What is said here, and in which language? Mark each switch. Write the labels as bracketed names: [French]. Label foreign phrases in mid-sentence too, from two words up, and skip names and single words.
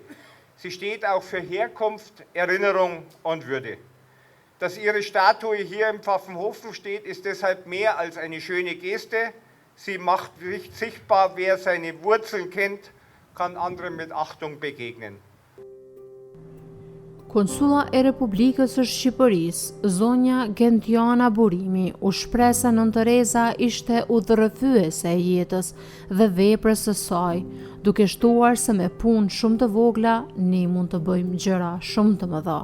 [German] Sie steht auch für Herkunft, Erinnerung und Würde. Dass ihre Statue hier im Pfaffenhofen steht, ist deshalb mehr als eine schöne Geste. Sie macht sichtbar, wer seine Wurzeln kennt, kann anderen mit Achtung begegnen. [Albanian] Konsula e Republikës së Shqipërisë, zonja Gentiana Burimi, u shpreh se Nën Tereza ishte udhërrëfyese e jetës dhe veprës së saj, duke shtuar se me punë shumë të vogla ne mund të bëjmë gjëra shumë të mëdha.